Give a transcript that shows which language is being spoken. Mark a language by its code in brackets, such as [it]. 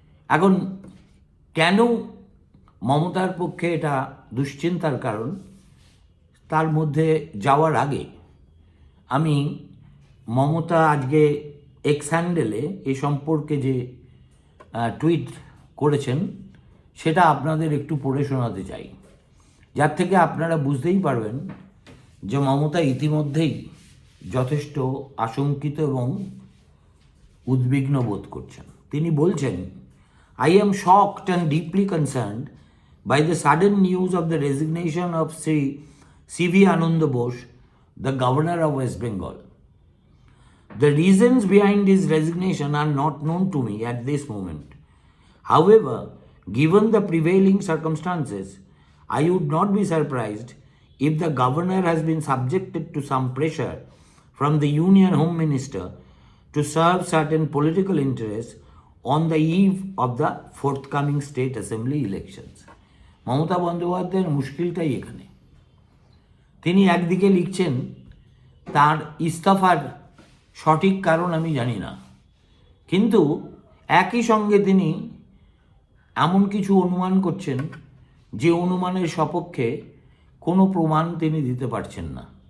[bn] এখন কেন মমতার পক্ষে এটা দুশ্চিন্তার কারণ, তার মধ্যে যাওয়ার আগে আমি মমতা আজকে এক্স হ্যান্ডেলে এ সম্পর্কে যে টুইট করেছেন সেটা আপনাদের একটু পড়ে শোনাতে চাই, যার থেকে আপনারা বুঝতেই পারবেন যে মমতা ইতিমধ্যেই যথেষ্ট আশঙ্কিত এবং উদ্বিগ্ন বোধ করছেন। [en] তিনি বলছেন, I am shocked and deeply concerned by the sudden news of the resignation of Sri CV Ananda Bose, the Governor of West Bengal. The reasons behind his resignation are not known to me at this moment. However, given the prevailing circumstances, I would not be surprised if the governor has been subjected to some pressure from the Union Home Minister to serve certain political interests on the eve of the forthcoming state assembly elections. [bn] Mamata বন্দ্যোপাধ্যায়ের মুশকিলটাই এখানে। তিনি একদিকে লিখছেন তার ইস্তফার সঠিক কারণ আমি জানি না, কিন্তু একই সঙ্গে তিনি এমন কিছু অনুমান করছেন যে অনুমানের সপক্ষে কোনো প্রমাণ তিনি দিতে পারছেন না।